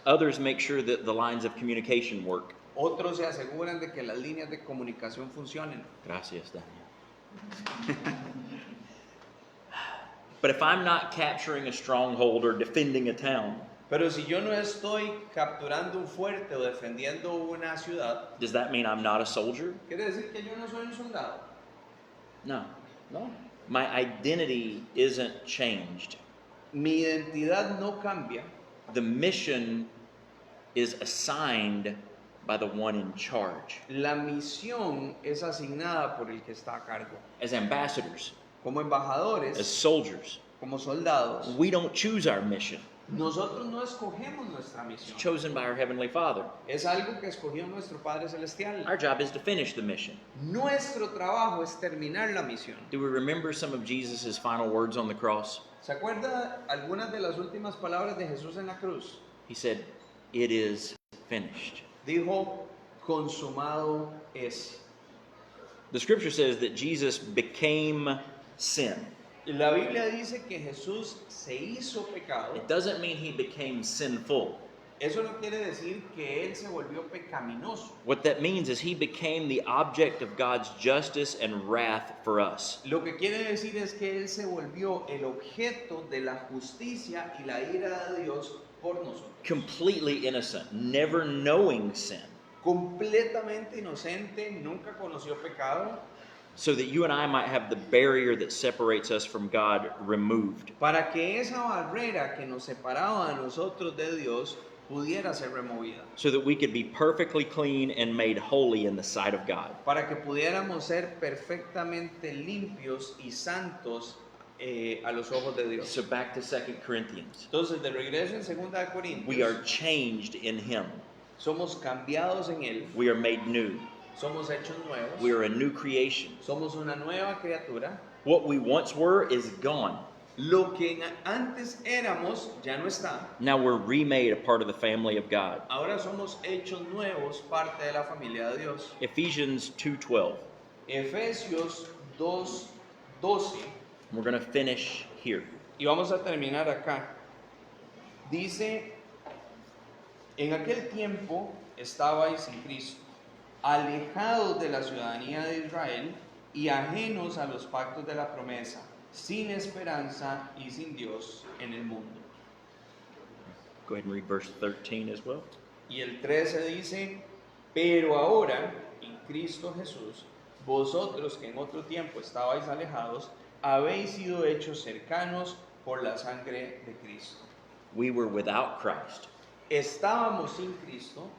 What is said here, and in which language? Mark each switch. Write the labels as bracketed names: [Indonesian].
[English] Others make sure that the lines of communication work. [Spanish] Otros se aseguran de que las líneas de comunicación funcionen. Gracias, Daniel. [English] But if I'm not capturing a stronghold or defending a town, [Spanish] Pero si yo no estoy capturando un fuerte o defendiendo una ciudad, [English] does that mean I'm not a soldier? [Spanish] ¿quiere decir que yo no soy un soldado? [English] No. My identity isn't changed. [Spanish] Mi identidad no cambia. [English] The mission is assigned by the one in charge. [Spanish] La misión es asignada por el que está a cargo. [English] As ambassadors, [Spanish] Como [English] as [Spanish] embajadores, [English] soldiers, [Spanish] como soldados, [English] we don't choose our mission. [Spanish] nosotros no escogemos nuestra [English] It's [Spanish] misión. [English] chosen by our Heavenly Father. [Spanish] Es algo que escogió nuestro Padre Celestial. [English] Our job is to finish the mission. [Spanish] Nuestro trabajo es terminar la misión. [English] Do we remember some of Jesus' final words on the cross? [Spanish] ¿Se acuerda algunas de las últimas palabras de Jesús en la cruz? [English] He said, "It is finished." [Spanish] Dijo, consumado es. [English] The scripture says that Jesus became sin. [Spanish] La Biblia dice que Jesús se hizo pecado. [English] It doesn't mean he became sinful. [Spanish] Eso no quiere decir que Él se volvió pecaminoso. [English] What that means is he became the object of God's justice and wrath for us. [Spanish] Lo que quiere decir es que Él se volvió el objeto de la justicia y la ira de Dios por nosotros. [English] Completely innocent, never knowing sin, [Spanish] Completamente inocente, nunca conoció pecado, [English] so that you and I might have the barrier that separates us from God removed. [Spanish] para que esa barrera que nos separaba a nosotros de Dios pudiera ser removida. [English] So that we could be perfectly clean and made holy in the sight of God. [Spanish] Para que pudiéramos ser perfectamente limpios y santos a los ojos de Dios. [English] So back to 2 Corinthians. [Spanish] Entonces, de regreso en 2 de Corintios, [English] We are changed in him. [Spanish] somos cambiados en Él, [English] We are made new. [Spanish] somos hechos nuevos, [English] We are a new creation. [Spanish] somos una nueva criatura. [English] What we once were is gone. [Spanish] Lo que antes éramos ya no está. [English] Now we're remade a part of the family of God. [Spanish] Ahora somos hechos nuevos, parte de la familia de Dios. [English] Ephesians 2:12. [Spanish] Efesios 2:12. [English] We're going to finish here. [Spanish] Y vamos a terminar acá. Dice, en aquel tiempo estabais sin Cristo, alejados de la ciudadanía de Israel y ajenos a los pactos de la promesa, sin esperanza y sin Dios en el mundo. [English] Go ahead and read verse 13 as well. [Spanish] Y el 13 dice, pero ahora, en Cristo Jesús, vosotros que en otro tiempo estabais alejados, habéis sido hechos cercanos por la sangre de Cristo. [English] We were without Christ. [Spanish] Estábamos sin Cristo,